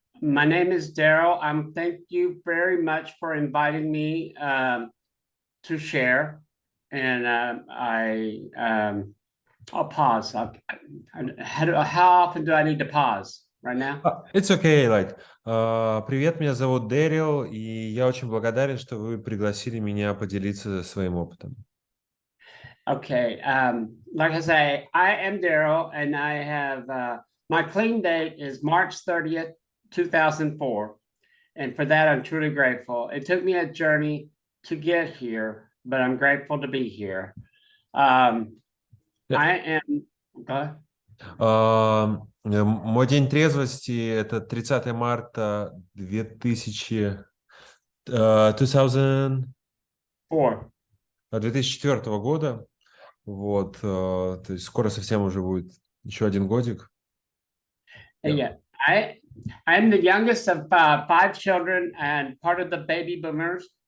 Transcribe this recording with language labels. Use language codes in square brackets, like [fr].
[en] My name is Dэрil. Thank you very much for inviting me to share. And I'll pause. How often do I need to pause? Right now? It's okay, [ru] привет, меня зовут Дэрил, и я очень благодарен, что вы пригласили меня поделиться своим опытом. [en] Okay. Like I say, I am Dэрil, and I have my clean date is March 30th, 2004. And for that, I'm truly grateful. It took me a journey to get here, but I'm grateful to be here. I am. Go ahead. [ru] Мой день трезвости — это 30 марта 2004 года. Вот, то есть скоро совсем уже будет еще один годик. [en] Yeah, I'm the youngest of 5 children and part of the baby boomers.